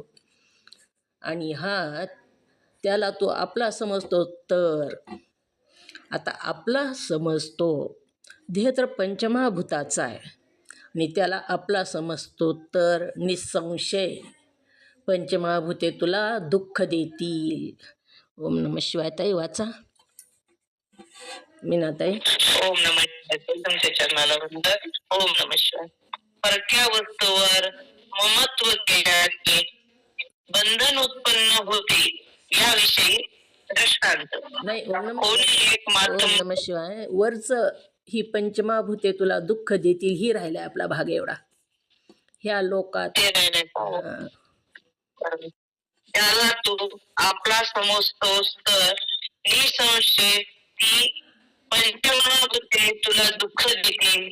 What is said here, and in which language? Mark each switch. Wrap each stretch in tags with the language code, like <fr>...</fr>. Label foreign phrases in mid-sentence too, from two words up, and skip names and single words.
<mr>आणि हा त्याला तो आपला समजतो. तर आता आपला समजतो, देह तर पंचमहाभूताचा आहे आणि त्याला आपला समजतो, तर निसंशय पंचमहाभूते तुला दुःख देतील.</mr> <sa>ओम नमः शिवाय.</sa> <mr>ताई वाचा.</mr> <sa>मीनाताई. ओम नमः शिवाय.</sa> <mr>तुमच्या चरणाला वंदन.</mr> <sa>ओम नमः शिवाय.</sa> <mr>परक्या वस्तूवर ममत्व केल्याने बंधन उत्पन्न होते याविषयी दृष्टांत. नाही.</mr> <sa>ओम नमः शिवाय.</sa> <mr>वरच ही पंचमहाभूते तुला दुःख देतील ही राहिलाय आपला भाग एवढा. ह्या लोकात त्याला तू आपला समजतोस, तर निसंशय ती पंचमहाभूते तुला दुःख देतील.</mr>